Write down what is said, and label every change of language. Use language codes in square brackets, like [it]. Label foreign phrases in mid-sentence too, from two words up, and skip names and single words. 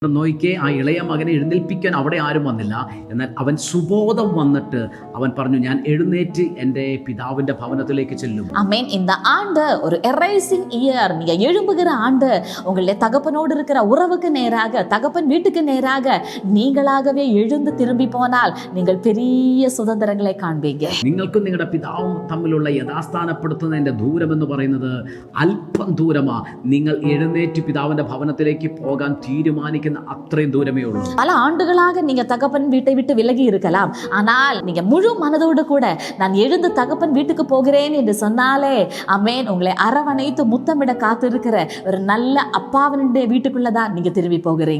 [ml] നോയിക്കെ ആ ഇളയ മകനെ എഴുന്നേൽപ്പിക്കാൻ അവിടെ ആരും വന്നില്ല. എന്നാൽ അവൻ സുബോധം വന്നിട്ട് അവൻ പറഞ്ഞു, ഞാൻ എഴുന്നേറ്റ് എൻ്റെ പിതാവിൻ്റെ ഭവനത്തിലേക്ക് ചെല്ലും. [ta] ஆமென். இந்த ஆண்டு ஒரு [en] arising year. [ta] நீங்க எழும்புகிற ஆண்டு. உங்களுடைய தகப்பனோடு இருக்கிற உறவுக்கு நேராக, தகப்பன் வீட்டுக்கு நேராக நீங்களாகவே எழுந்து திரும்பி போனால் நீங்கள் பெரிய சுதந்திரங்களை காண்பீங்க. [ml] നിങ്ങൾക്കും നിങ്ങളുടെ പിതാവും തമ്മിലുള്ള യഥാസ്ഥാനപ്പെടുത്തുന്നതിൻ്റെ ദൂരം എന്ന് പറയുന്നത് അല്പം ദൂരമാ. നിങ്ങൾ എഴുന്നേറ്റ് പിതാവിൻ്റെ ഭവനത്തിലേക്ക് പോകാൻ തീരുമാനിക്കുന്ന [ta] அத்தனையும் தூரமே உள்ள. பல ஆண்டுகளாக நீங்க தகப்பன் வீட்டை விட்டு விலகி இருக்கலாம். ஆனால் நீங்க முழு மனதோடு கூட நான் எழுந்து தகப்பன் வீட்டுக்கு போகிறேன் என்று சொன்னாலே ஆமென், உங்களை அரவணைத்து முத்தமிட காத்திருக்கிற ஒரு நல்ல அப்பாவினுடைய வீட்டுக்குள்ளதான் நீங்க திரும்பி போகிறீங்க.